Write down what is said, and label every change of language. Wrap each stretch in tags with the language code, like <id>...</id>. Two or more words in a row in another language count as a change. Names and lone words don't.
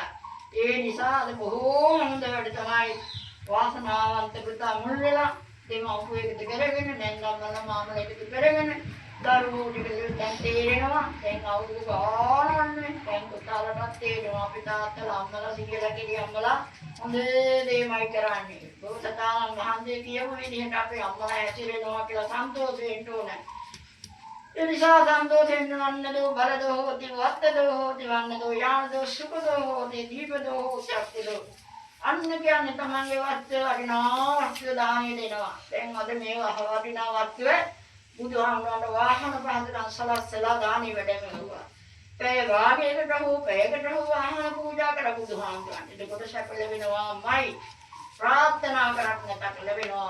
<si>ඒ නිසා අද බොහෝ හොඳ වැඩ තමයි වාසනාවන්ත පුතා මුල් වෙලා දෙමව්පියෙකුට කරගෙන නැන්දම්මල මාමලෙකුට කරගෙන දරුවෝ ටික දැන් තේරෙනවා. දැන් අවුරුදු ගානක් දැන් පුතාලටත් තේරෙනවා අපි තාත්තලා අම්මලා සියලා කිරි අම්මලා හොඳ දේමයි කරන්නේ. බෝසතාණන් වහන්සේ කියපු විදිහට අපේ අම්මලා ඇසිරෙනවා කියලා සන්තෝෂ වෙන්න ඕනේ. එනිසා සන්තෝෂෙන්</si> <pi>වන්නදෝ බලදෝ හෝති වත්තදෝ හෝති වන්නදෝ යානදෝ සුඛදෝ හෝති දීපදෝ හෝති අක්තිදෝ</pi> <si>අන්න කියන්නේ තමන්ගේ වස්තුව වටිනා වස්තුව දානෙ දෙනවා. දැන් අද මේ වටිනා වස්තුව බුදුහාමුදුරන්ට වාහන පහතරන් සලස්සලා දානෙ වැඩමෙව්වා. පැය වාගයකට හෝ පැයකට හෝ වාහන පූජා කර බුදුහාමුදුරන්ට. එතකොට සැප ලැබෙනවාමයි. ප්‍රාර්ථනා කරක් නැතත් ලැබෙනවා.</si>